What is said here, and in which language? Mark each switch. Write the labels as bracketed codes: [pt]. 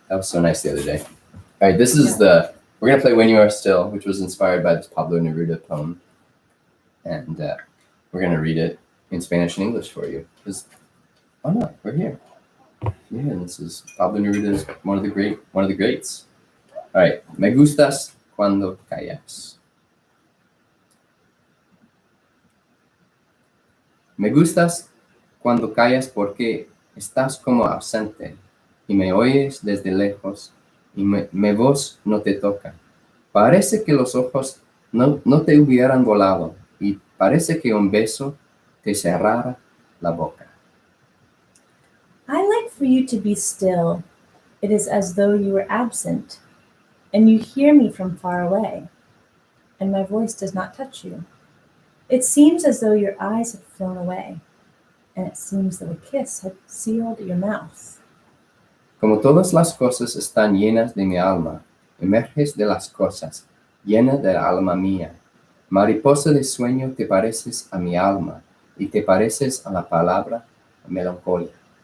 [en] That was so nice the other day. All right, this is we're going to play When You Are Still, which was inspired by this Pablo Neruda poem. And we're going to read it in Spanish and English for you. Because, why not? We're here. Yeah, this is Pablo Neruda's one of the greats. All right. [es] Me gustas cuando callas. Me gustas cuando callas porque estás como ausente y me oyes desde lejos y mi voz no te toca. Parece que los ojos no te hubieran volado y parece que un beso te cerrara la boca. [en] I like for you to be still. It is as though you were absent, and you hear me from far away, and my voice does not touch you. It seems as though your eyes had flown away, and it seems that a kiss had sealed your mouth. [es] Como todas las cosas están llenas de mi alma, emerges de las cosas, llena del alma mía. Mariposa de sueño te pareces a mi alma, y te pareces a la palabra melancolía.